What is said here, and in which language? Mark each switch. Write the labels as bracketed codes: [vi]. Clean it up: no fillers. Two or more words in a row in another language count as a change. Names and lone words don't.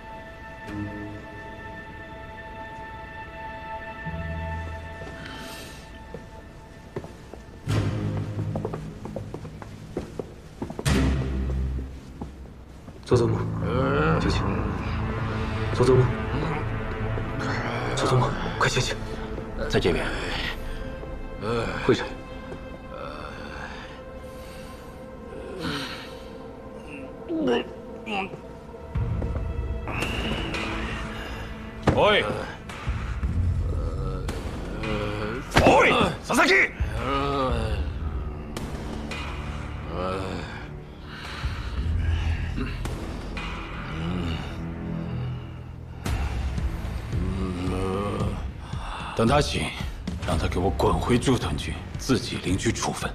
[zh] 佐佐木，就请。佐佐木，佐佐木，快进去。在这边。会长。 [ja] おい。おい、佐々木。 [zh] 等他醒，让他给我滚回驻屯局，自己领取处分。